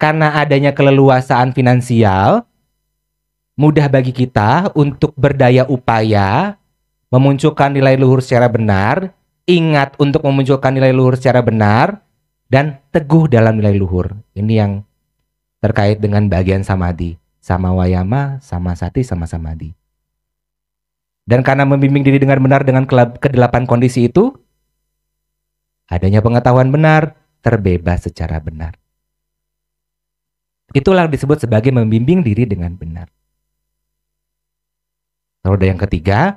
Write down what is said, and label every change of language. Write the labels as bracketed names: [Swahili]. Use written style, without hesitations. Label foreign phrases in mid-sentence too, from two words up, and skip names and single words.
[Indonesian] karena adanya keleluasaan finansial, mudah bagi kita untuk berdaya upaya, memunculkan nilai luhur secara benar, ingat untuk memunculkan nilai luhur secara benar, dan teguh dalam nilai luhur. Ini yang terkait dengan bagian samadhi. [Pali] Sama wayama, sama sati, sama samadhi. [Indonesian] Dan karena membimbing diri dengan benar dengan kedelapan kondisi itu, adanya pengetahuan benar, terbebas secara benar. Itulah disebut sebagai membimbing diri dengan benar. Roda yang ketiga.